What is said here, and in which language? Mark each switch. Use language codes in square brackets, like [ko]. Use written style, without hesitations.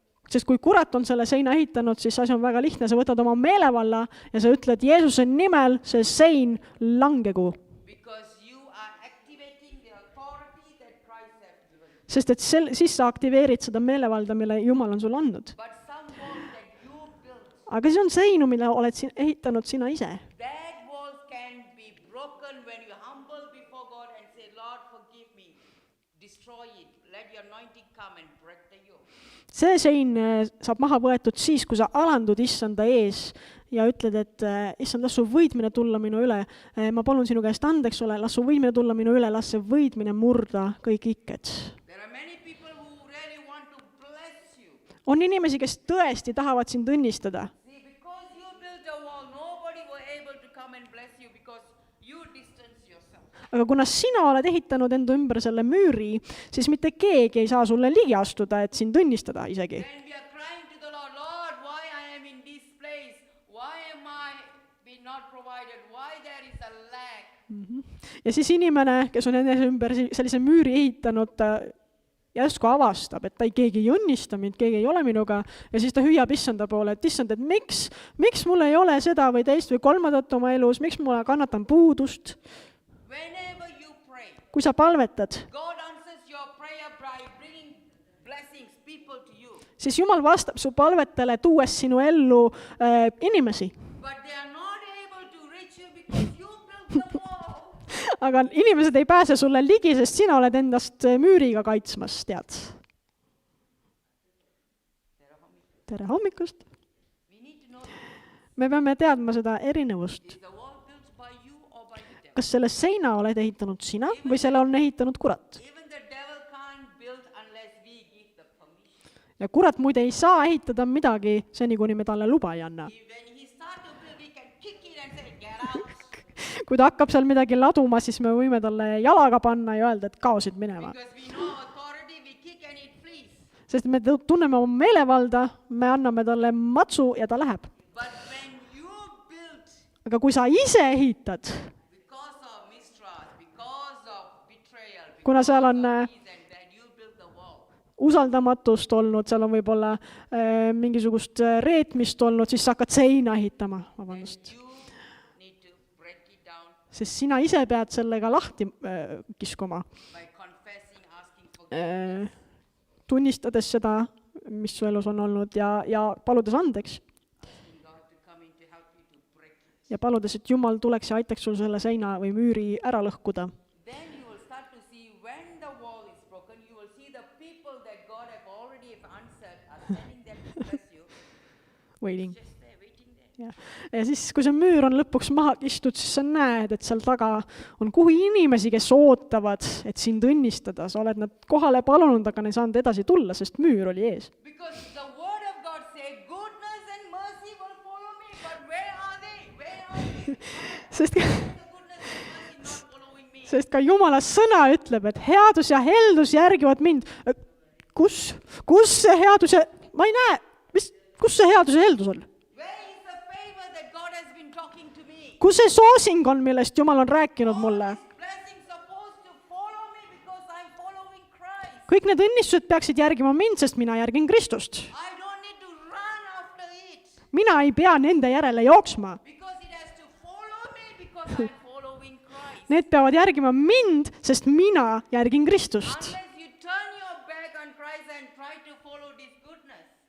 [et] Sest kui kurat on selle seina ehitanud, siis asi on väga lihtne, sa võtad oma meelevalla ja sa ütled Jeesuse nimel, see sein langegu. [en] Because you are activating the authority that Christ has given you. [et] Sest et siis sa aktiveerid seda meelevalda, mille Jumal on sulle andnud. [en] But some walls that you built, [et] Aga see on seinu, mille oled ehitanud sina ise. [en] that walls can be broken when you humble before God and say, Lord, forgive me. Destroy it. Let your anointing come and break the yoke. [et] See sein saab maha võetud siis, kui sa alandud issanda ees ja ütled, et issand, las su võidmine tulla minu üle. Ma palun sinu käest andeks ole, las su võidmine tulla minu üle, las see võidmine murda kõik ikked. [en] There are many people who really want to bless you. [et] On inimesi, kes tõesti tahavad sind õnnistada. [en] See, because you built a wall, nobody were able to come and bless you because you distance yourself. [et] Aga kuna sina oled ehitanud enda ümber selle müüri, siis mitte keegi ei saa sulle ligi astuda, et sind õnnistada isegi. [en] When we are crying to the Lord, Lord, why I am in this place? Why am I being not provided? Why there is a lack? [et] Ja siis inimene, kes on enne ümber sellise müüri ehitanud, järsku avastab, et keegi ei õnnista mind, keegi ei ole minuga, ja siis ta hüüab issanda poole, et issand, et miks mul ei ole seda või teist või kolmandat oma elus, miks ma kannatan puudust? [en] Whenever you pray, [et] Kui sa palvetad, [en] God answers your prayer by bringing blessings, people to you. [et] siis Jumal vastab su palvetele, tuues sinu ellu inimesi. [en] But they are not able to reach you because you built the wall. [et] Aga inimesed ei pääse sulle ligi, sest sina oled endast müüriga kaitsmas, tead. Tere hommikust! [en] We need to know, [et] Me peame teadma seda erinevust. [en] is the wall built by you or by the devil? [et] Kas selle seina oled ehitanud sina või selle on ehitanud kurat? [en] Even the devil can't build unless we give the permission. [et] Ja kurat muide ei saa ehitada midagi seni, kuni me talle luba ei anna. [en] When he starts to build, we can kick it and say, get out. [et] Kui ta hakkab seal midagi laduma, siis me võime talle jalaga panna ja öelda, et kaosid minema. [en] Because we know authority, we kick and it flees. [et] Sest me tunneme oma meelevalda, me anname talle matsu ja ta läheb. [en] But when you build [et] Aga kui sa ise ehitad, [en] because of mistrust, because of betrayal, [et] kuna seal on [en] and then you build the wall. [et] usaldamatust olnud, seal on võib-olla mingisugust reetmist olnud, siis sa hakkad seina ehitama, vabandust. [en] You need to break it down [et] Sest sina ise pead sellega lahti kiskuma, [en] by confessing, asking for [et] tunnistades seda, mis su elus on olnud ja paludes andeks [en] asking God to come in to help you to break it. [et] ja paludes, et Jumal tuleks ja aitaks sul selle seina või müüri ära lõhkuda. [en] Then you will start to see when the wall is broken, you will see the people that God have already answered are standing there to bless you. Waiting. Just there, waiting there. [et] Ja siis, kui see müür on lõpuks maha kistud, siis sa näed, et seal taga on kuhu inimesi, kes ootavad, et sind õnnistada. Sa oled nad kohale palunud, aga ne saanud edasi tulla, sest müür oli ees. [en] Because the word of God says, goodness and mercy will follow me, but where are they? Where are they? [et] Sest, [en] The goodness and mercy not following me. [et] sest ka Jumala sõna ütleb, et headus ja heldus järgivad mind. Kus see headus ja... Ma ei näe, kus see headus ja heldus on? [en] Where is the favor that God has been talking to me? [et] Kus see soosing on, millest Jumal on rääkinud mulle? [en] All these blessings supposed to follow me because I'm following Christ. [et] Kõik need õnnistused peaksid järgima mind, sest mina järgin Kristust. [en] I don't need to run after it [et] Mina ei pea nende järele jooksma. [en] because it has to follow me because I'm following Christ. [et] Need peavad järgima mind, sest mina järgin Kristust. [en] Unless you turn your back on Christ and try to follow this goodness,